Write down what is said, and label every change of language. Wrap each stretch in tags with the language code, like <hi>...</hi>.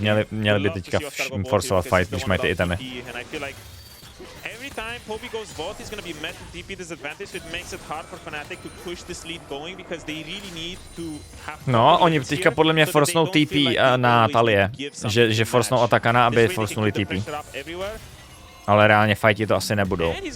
<cs>Měli by teďka forsovat fight, když mají ty itemy.</cs> <en>Every time Poby goes bot, he's going to be met with TP disadvantage, so it makes it hard for Fnatic to push this lead going because they really need to have.</en> <cs>No, oni teďka podle mě forsnou TP na Talie, že forsnou Atakana, aby forsnuli TP. Ale reálně fighti to asi nebudou.</cs>